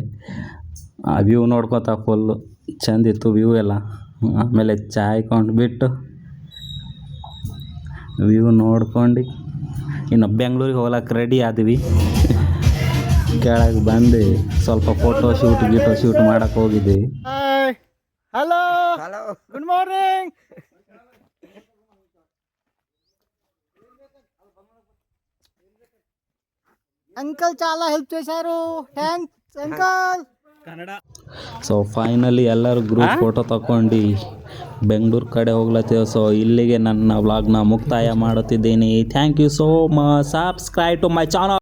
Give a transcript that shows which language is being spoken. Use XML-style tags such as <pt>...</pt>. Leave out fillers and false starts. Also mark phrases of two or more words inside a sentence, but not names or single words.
<kn>ಆ ವ್ಯೂ ನೋಡ್ಕೊತಾ ಫುಲ್ಲು ಚೆಂದಿತ್ತು ವ್ಯೂ ಎಲ್ಲ. ಆಮೇಲೆ ಚಾಯ್ ಕೊಂಡ್ಬಿಟ್ಟು ವ್ಯೂ ನೋಡ್ಕೊಂಡು ಇನ್ನು ಬೆಂಗ್ಳೂರಿಗೆ ಹೋಗ್ಲಕ್ಕೆ ರೆಡಿ ಆದ್ವಿ. ಕೆಳಗೆ ಬಂದು ಸ್ವಲ್ಪ</kn> <en>photo shoot</en> <kn>ಮಾಡಕ್ಕೆ ಹೋಗಿದ್ವಿ.</kn> <en>Hello good morning.</en> <te>అంకల్ చాలా హెల్ప్ చేశారు.</te> <en>Thanks uncle. so finally</en> <kn>ಎಲ್ಲರೂ</kn> <en>group photo</en> <kn>ತಗೊಂಡು ಬೆಂಗಳೂರು ಕಡೆ ಹೋಗ್ಲತ್ತೀವಿ. ಸೊ ಇಲ್ಲಿಗೆ ನನ್ನ ವ್ಲಾಗ್ನ ಮುಕ್ತಾಯ ಮಾಡುತ್ತಿದ್ದೀನಿ.</kn> <en>Thank you so much. Subscribe to my channel.</en>